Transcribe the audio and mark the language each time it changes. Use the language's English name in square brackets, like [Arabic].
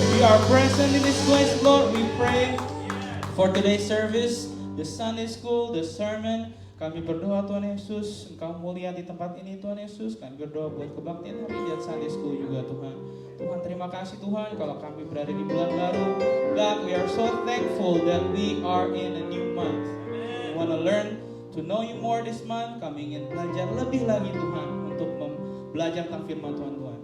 [English] are present in this place, Lord. We pray for today's service, the Sunday school, the sermon. [Indonesian] Kami berdoa Tuhan Yesus, Engkau mulia di tempat ini Tuhan Yesus. Kami berdoa buat kebaktian hari dan Sunday school juga Tuhan. Tuhan terima kasih Tuhan kalau kami berada di bulan baru. [English] God, we are so thankful that we are in a new month. We want to learn to know you more this month. [Indonesian] Kami ingin belajar lebih lagi Tuhan untuk belajar tentang firman Tuhan.